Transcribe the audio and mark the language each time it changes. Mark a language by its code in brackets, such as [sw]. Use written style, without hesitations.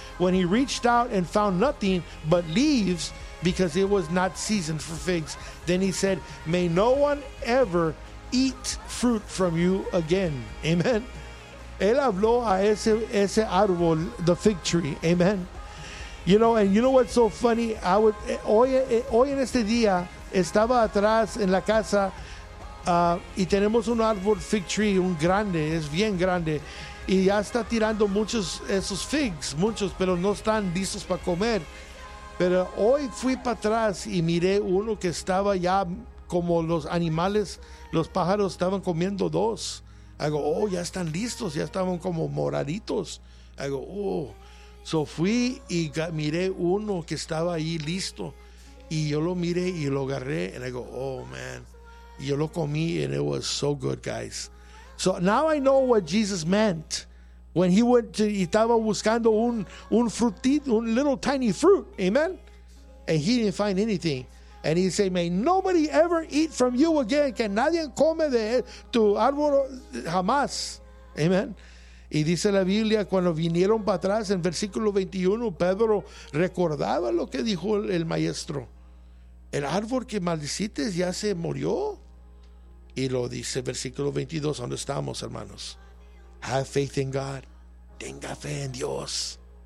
[en] When he reached out and found nothing but leaves, because it was not seasoned for figs. Then he said, may no one ever eat fruit from you again. Amen. [es] Él habló a ese árbol, [en] the fig tree. Amen. You know, and you know what's so funny? I would, [es] hoy en este día, estaba atrás en la casa, y tenemos un árbol fig tree, un grande, es bien grande. Y ya está tirando muchos esos figs, muchos, pero no están listos para comer. Pero hoy fui para atrás y miré uno que estaba ya como los animales, los pájaros estaban comiendo dos. Hago, oh, ya están listos, ya estaban como moraditos. Hago, oh. So fui y miré uno que estaba ahí listo. Y yo lo miré y lo agarré. [en] And I go, oh, man. [es] Y yo lo comí [en] and it was so good, guys. So now I know what Jesus meant when he went to, [es] y estaba buscando un frutito, [en] un little tiny fruit, amen? And he didn't find anything. And he said, may nobody ever eat from you again. [es] Que nadie come de tu árbol jamás, amen? Y dice la Biblia, cuando vinieron para atrás, en versículo 21, Pedro recordaba lo que dijo el maestro. El árbol que maldiciste ya se murió. Y lo dice, versículo 22, ¿dónde estamos, hermanos? [en] Have faith in God. [es] Tenga fe en Dios.